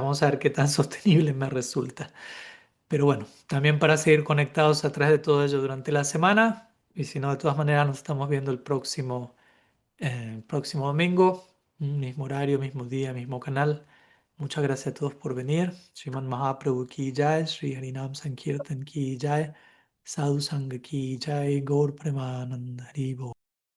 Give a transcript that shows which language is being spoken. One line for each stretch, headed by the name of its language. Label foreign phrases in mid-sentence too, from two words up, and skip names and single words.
Spanish: Vamos a ver qué tan sostenible me resulta. Pero bueno, también para seguir conectados a través de todo ello durante la semana. Y si no, de todas maneras nos estamos viendo el próximo domingo, mismo horario, mismo día, mismo canal. Muchas gracias a todos por venir.
Bangla: শ্রীমান মহাপ্রভু কি জয়, শ্রী হরিনাম সংকীর্তন কি জয়, সাধু সঙ্গ কি জয়, গৌর প্রেমানন্দ হরিবো.